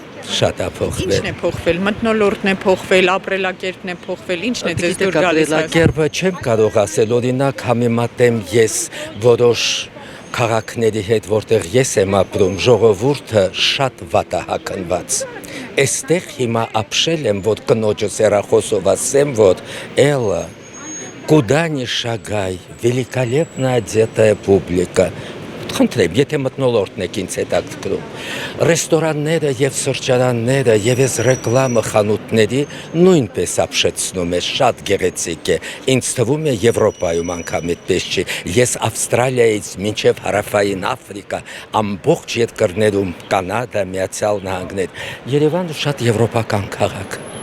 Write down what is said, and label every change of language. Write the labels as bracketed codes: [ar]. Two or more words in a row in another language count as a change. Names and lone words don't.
[hy] Ինչն է փոխվել, մթնոլորտն է փոխվել, ապրելակերպն է փոխվել, ինչն է ձեզ դուր գալիս։ Ապրելակերպը չեմ կարող ասել, օրինակ համեմատեմ ես որոշ քաղաքների հետ, որտեղ ես եմ ապրում, ժողովուրդը շատ վատ է հագնված։ Այստեղ հիմա ապշել եմ, որ կնոջս հեռախոսով ասեմ, որ Элла, [ru] куда ни шагай, великолепно одетая публика. [hy] Խնդրեմ, եթե մթնոլորտն եք ինձ հետաքրքրում, ռեստորանները եւ սրճարանները եւ այս ռեկլամը խանութների նույնպես ապշեցնում է, շատ գեղեցիկ է։ Ինձ թվում է Եվրոպայում անգամ այդպես չի։ Ես Ավստրալիայից մինչև Հարավային Աֆրիկա, ամբողջ երկրներում, Կանադա, Միացյալ Նահանգներ, Երևանը շատ եվրոպական քաղաք։